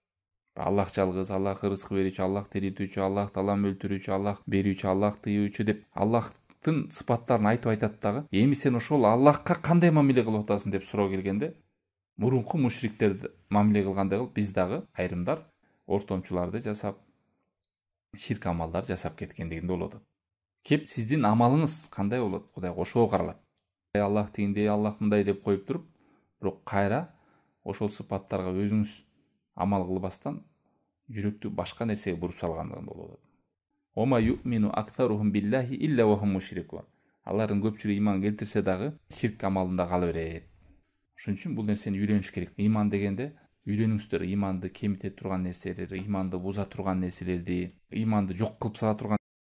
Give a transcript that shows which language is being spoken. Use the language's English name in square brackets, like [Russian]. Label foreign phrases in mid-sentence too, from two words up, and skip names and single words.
[Kyrgyz] Аллах жалгыз, Аллах ырыскы берүүчү, Аллах тиритүүчү, Аллах Таалам өлтүрүүчү, Аллах берүүчү, Аллах тыюучу деп Аллахтын сыпаттарын айтып айтат дагы, эми сен ошол Аллахка кандай мамиле кылып атасың деп суроо келгенде, мурунку мушриктерди мамиле кылгандай кылып биз дагы айрымдар ортомчуларды жасап, ширк амалдар жасап кеткендигинде болуп атат. Кеп сиздин амалыңыз кандай болот? Кудайга ошого каралат. Аллах тигиндей, Аллах мындай деп коюп туруп, бирок кайра ошол сыпаттарга өзүңүз амал кылбастан жүрөктү башка нерсеге буруп салгандыгында болуп атат. [Arabic] وما يؤمن أكثرهم بالله إلا وهم مشركون. [Kyrgyz] Алардын көпчүлүгү иман келтирсе дагы ширк амалында кала берет. Ошон үчүн бул нерсени үйрөнүш керек. Иман дегенде үйрөнүңүздөр, иманды кемите турган нерселерди, иманды буза турган нерселерди, иманды жок кылып сала турган